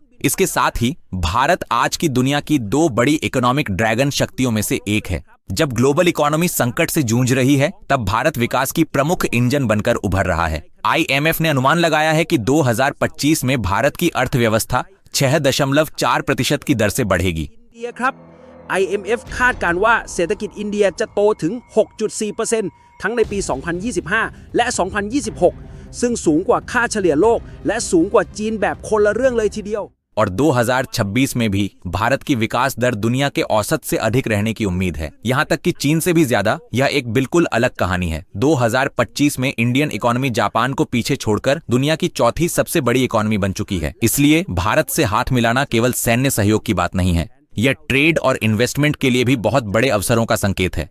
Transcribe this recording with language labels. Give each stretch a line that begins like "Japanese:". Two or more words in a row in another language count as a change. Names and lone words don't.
Hindi: इसके साथ ही भारत आज की दुनिया की 2 बड़ी
English: economic dragon
Hindi: शक्तियों में से एक है। जब
English: global economy
Hindi: संकट से जूझ रही है, तब भारत विकास की प्रमुख इंजन बनकर उभर रहा है। IMF ने अनुमान लगाया है कि 2025 में भारत की अर्थव्यवस्था 6.4% की दर से बढ़ेगी।
Thai: อินเดียครับ IMF คาดการณ์ว่าเศรษฐกิจอินเดียจะโตถึง 6.4% ทั้งในปี 2025 และ 2026 ซึ่งสูงกว่าค่าเฉลี่ยโลกและสูงกว่าจีนแบบคนละเรื่องเลยทีเดียว
Hindi: और 2026 में भी भारत की विकास दर दुनिया के औसत से अधिक रहने की उम्मीद है, यहाँ तक कि चीन से भी ज्यादा। यह एक बिल्कुल अलग कहानी है। 2025 में
English: Indian economy
Hindi: जापान को पीछे छोड़कर दुनिया की चौथी सबसे बड़ी इकोनॉमी बन चुकी है। इसलिए भारत से हाथ मिलाना केवल सैन्य सहयोग की बात नहीं है, यह ट्रेड और इन्वेस्टमेंट के लिए भी बहुत बड़े अवसरों का संकेत है।